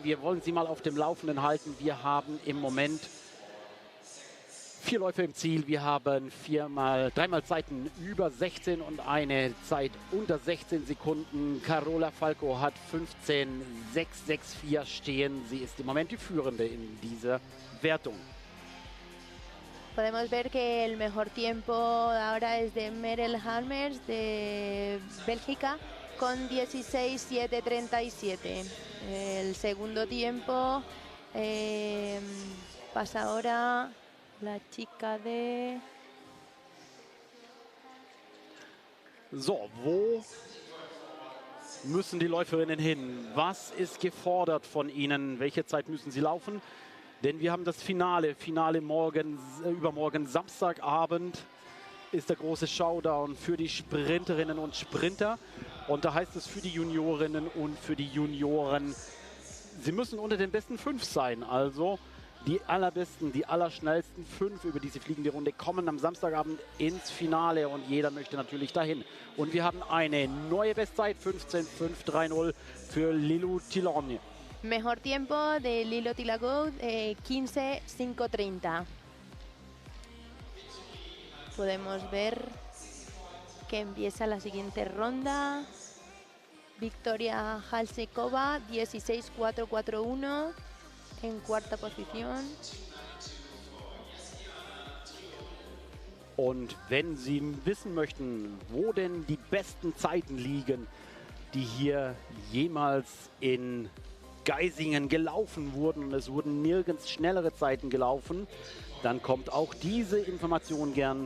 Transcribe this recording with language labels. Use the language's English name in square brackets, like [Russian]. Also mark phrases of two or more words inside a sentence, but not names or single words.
[German] Wir wollen Sie mal auf dem Laufenden halten. Wir haben im Moment 4 Läufe im Ziel. Wir haben 3 Zeiten über 16 und eine Zeit unter 16 Sekunden. Carola Falco hat 15,664 stehen. Sie ist im Moment die Führende in dieser Wertung. [Spanish] Podemos ver que el mejor tiempo ahora es de Merel Harmers de Bélgica con 16,737. El segundo tiempo pasa ahora la chica de... [German] So, wo müssen die Läuferinnen hin? Was ist gefordert von ihnen? Welche Zeit müssen sie laufen? Denn wir haben das Finale übermorgen Samstagabend ist der große Showdown für die Sprinterinnen und Sprinter. Und da heißt es für die Juniorinnen und für die Junioren, sie müssen unter den besten 5 sein. Also Die allerbesten, die allerschnellsten 5 über diese fliegende Runde kommen am Samstagabend ins Finale und jeder möchte natürlich dahin. Und wir haben eine neue Bestzeit, 15.530 für Lilou Tilogne. [Spanish] Mejor tiempo de Lilo Tilago, 15.530. Podemos ver que empieza la siguiente ronda. Victoria Halsekova, 16.441 en cuarta posición. [German] Und wenn Sie wissen möchten, wo denn die besten Zeiten liegen, die hier jemals in Geisingen gelaufen wurden, und es wurden nirgends schnellere Zeiten gelaufen, dann kommt auch diese Information gern.